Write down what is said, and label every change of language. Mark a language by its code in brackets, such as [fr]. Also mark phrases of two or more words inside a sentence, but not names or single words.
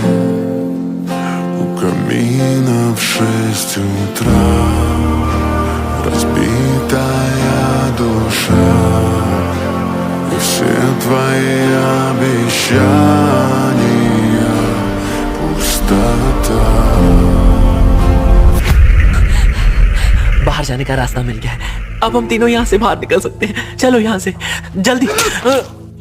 [ru] У камина в 6 утра разбитая душа, и все твои обещания пустота. [hi] बाहर जाने का रास्ता मिल गया है। अब हम तीनों यहाँ से बाहर निकल सकते हैं। चलो यहाँ से जल्दी।